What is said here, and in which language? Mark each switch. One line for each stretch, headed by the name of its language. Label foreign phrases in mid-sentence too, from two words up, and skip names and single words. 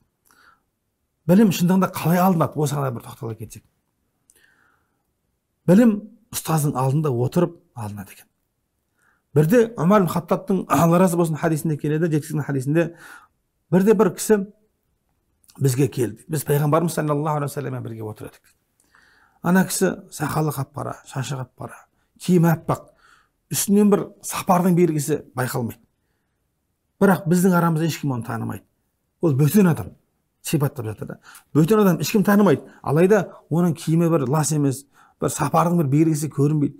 Kazakh: Білім шындығында қалай алынады? Осыған бір тоқтала кетсек. Білім ұстаздың алдында отырып алынады екен. Бірде Умар ибн Хаттабтың Алла разы болсын хадисінде келеді, жеткізген хадисінде бірде бір кісі бізге келді. Біз пайғамбарымыз
Arabic: صلى الله عليه وسلم
Kazakh: бірге отыр едік. Ана кісі сақалы қап-қара, шашы қап-қара, киімі аппақ, үстінен бір сапардың белгісі байқалмайды. Бірақ біздің арамызда ешкім оны танымайды. Ол бөтен адам сипаттап жатыр да. Бөтен адам ешкім танымайды. Алайда оның киімі бір лас емес, бір сапардың бір белгісі көрінбейді.